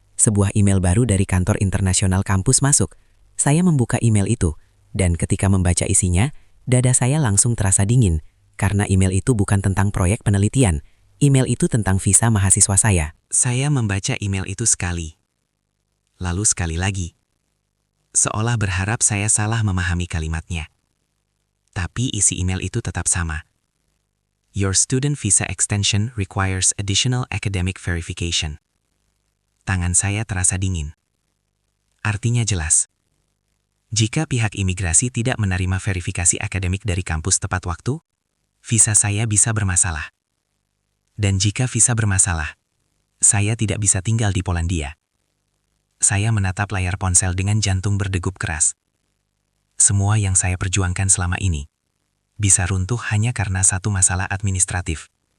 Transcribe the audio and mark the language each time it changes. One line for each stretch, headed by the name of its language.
Indonesian: Sebuah email baru dari kantor internasional kampus masuk. Saya membuka email itu, dan ketika membaca isinya, dada saya langsung terasa dingin. Karena email itu bukan tentang proyek penelitian. Email itu tentang visa mahasiswa saya. Saya membaca email itu sekali. Lalu sekali lagi. Seolah berharap saya salah memahami kalimatnya. Tapi isi email itu tetap sama.
English: Your student visa extension requires additional academic verification.
Indonesian: Tangan saya terasa dingin. Artinya jelas. Jika pihak imigrasi tidak menerima verifikasi akademik dari kampus tepat waktu, visa saya bisa bermasalah. Dan jika visa bermasalah, saya tidak bisa tinggal di Polandia. Saya menatap layar ponsel dengan jantung berdegup keras. Semua yang saya perjuangkan selama ini bisa runtuh hanya karena satu masalah administratif.